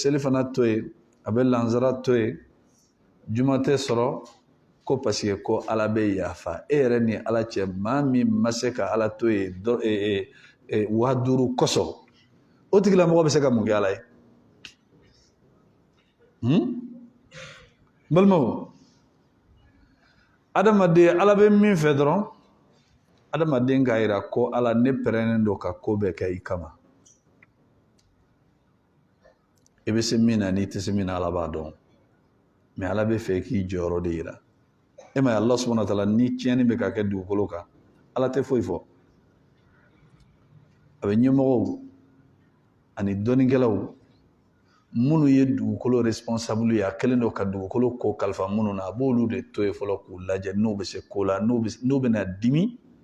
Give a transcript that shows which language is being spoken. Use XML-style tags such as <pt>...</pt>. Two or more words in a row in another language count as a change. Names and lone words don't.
<bm>seli fana to yen a bɛ lansara to yen juma tɛ sɔrɔ ko</bm> <fr>parce que</fr> <bm>ko Ala bɛ yafa e yɛrɛ ni Ala cɛ maa min ma se ka Ala to yen 5000 kɔsɔ o tigilamɔgɔ bɛ se ka mun kɛ Ala ye balimaw adamaden Ala bɛ min fɛ dɔrɔn adamaden k'a jira ko Ala ne pɛrɛnnen don ka ko bɛɛ kɛ i kama i bɛ se min na n'i tɛ se min na Ala b'a dɔn mais Ala bɛ fɛ k'i jɔyɔrɔ de jira e ma ye</bm> <ar>الله سبحانه وتعالى</ar> <bm>ni tiɲɛni bɛ ka kɛ dugukolo kan Ala tɛ foyi fɔ a bɛ ɲɛmɔgɔw ani dɔnnikɛlaw minnu ye dugukolo responsable ye a kɛlen don ka dugukolo ko kalifa minnu na a b'olu de to yen fɔlɔ k'u lajɛ n'u bɛ se ko la n'u bɛna dimi</bm>